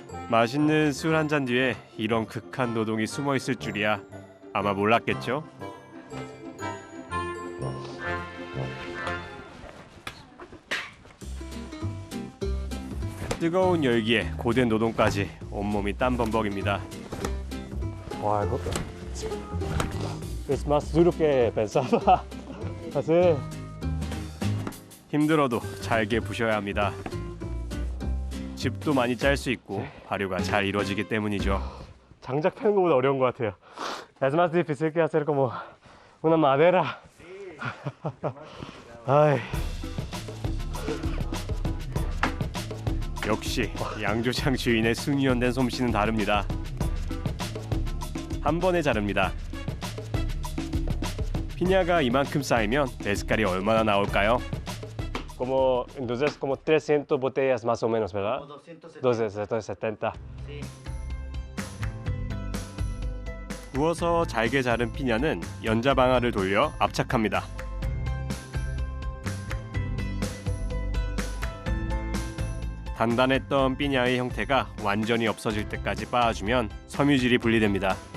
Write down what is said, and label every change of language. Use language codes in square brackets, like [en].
[ko] 맛있는 술 한 잔 뒤에 이런 극한 노동이 숨어 있을 줄이야 아마 몰랐겠죠? 뜨거운 열기에 고된 노동까지 온몸이 땀범벅입니다. 와, 이거 [es] es más duro que pensaba. [ko] 사실 힘들어도 잘게 부셔야 합니다. 즙도 많이 짤 수 있고 발효가 잘 이루어지기 때문이죠. 장작 패는 것보다 어려운 것 같아요. [es] Es más difícil que hacer como una madera. [ko] 아이. 역시 양조장 주인의 숙련된 솜씨는 다릅니다. 한 번에 자릅니다. 피냐가 이만큼 쌓이면 메스칼이 얼마나 나올까요? [es] Entonces como 300 botellas más o menos, ¿verdad? 270. [ko] 구워서 잘게 자른 피냐는 연자방아를 돌려 압착합니다. 단단했던 피냐의 형태가 완전히 없어질 때까지 빻아주면 섬유질이 분리됩니다.